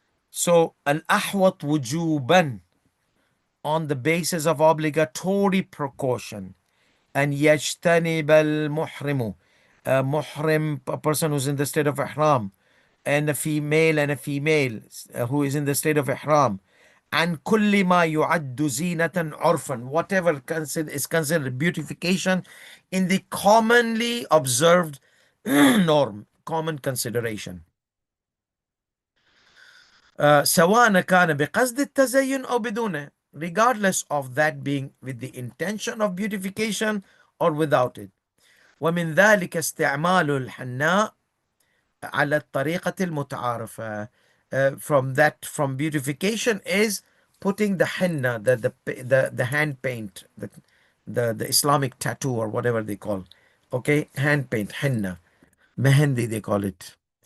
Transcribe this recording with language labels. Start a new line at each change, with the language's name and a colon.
English: So al ahwat wujuban, on the basis of obligatory precaution, and
Arabic: يجتنب المحرم,
English: a muhrim, a person who's in the state of ihram, and a female who is in the state of ihram, and
Arabic: كل ما يعد زينة عرفا,
English: whatever is considered beautification in the commonly observed norm, common consideration.
Arabic: سواء كان بقصد التزين أو بدونه,
English: regardless of that being with the intention of beautification or without it.
Arabic: ومن ذلك استعمال الحناء على الطريقة المتعارفة.
English: From beautification is putting the henna, the hand paint, the Islamic tattoo or whatever they call. Okay, hand paint, henna, mehendi they call it.